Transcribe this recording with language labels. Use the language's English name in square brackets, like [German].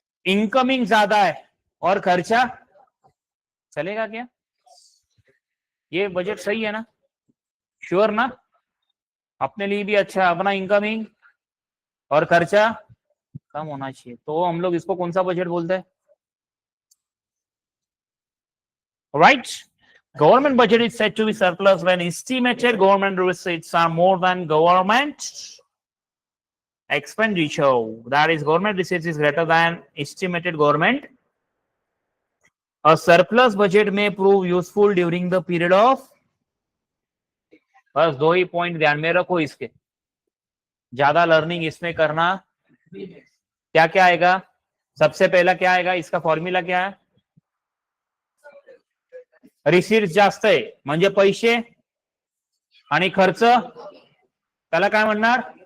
[Hindi] Incoming ज्यादा है और खर्चा चलेगा क्या? ये बजट सही है ना? श्योर ना? अपने लिए भी अच्छा है, अपना इनकमिंग और खर्चा कम होना चाहिए. तो हम लोग इसको कौन सा बजट बोलते हैं? Right. [English] Government budget is said to be surplus when estimated government receipts are more than government expenditure. That is, government receipts is greater than estimated government. A surplus budget may prove useful during the period of. [Hindi] बस 2 ही point ध्यान में रखो इसके, ज्यादा learning इसमें करना. क्या क्या आएगा? सबसे पहला क्या आएगा? इसका फॉर्मूला क्या है? [Marathi] रिसीट्स जास्त आहे म्हणजे पैसे आणि खर्च त्याला काय म्हणणार?